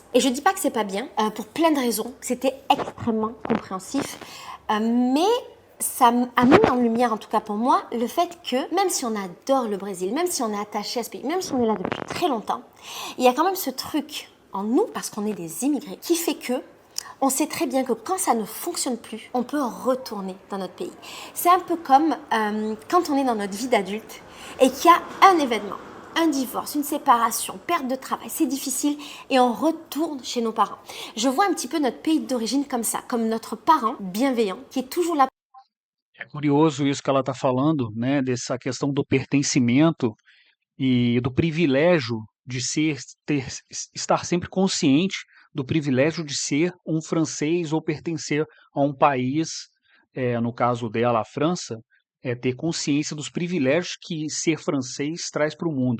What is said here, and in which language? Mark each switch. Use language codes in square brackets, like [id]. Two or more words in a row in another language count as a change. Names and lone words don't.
[fr] Et je dis pas que c'est pas bien, pour plein de raisons, c'était extrêmement compréhensif, mais ça a mis en lumière, en tout cas pour moi, le fait que même si on adore le Brésil, même si on est attaché à ce pays, même si on est là depuis très longtemps, il y a quand même ce truc en nous, parce qu'on est des immigrés, qui fait que on sait très bien que quand ça ne fonctionne plus, on peut retourner dans notre pays. C'est un peu comme quand on est dans notre vie d'adulte et qu'il y a un événement, un divorce, une séparation, perte de travail, c'est difficile et on retourne chez nos parents. Je vois un petit peu notre pays d'origine comme ça, comme notre parent bienveillant qui est toujours là. [pt] É curioso isso que ela está falando, né, dessa questão do pertencimento e do privilégio de estar sempre consciente do privilégio de ser um francês ou pertencer a um país, no caso dela, a França, é ter consciência dos privilégios que ser francês traz para o mundo.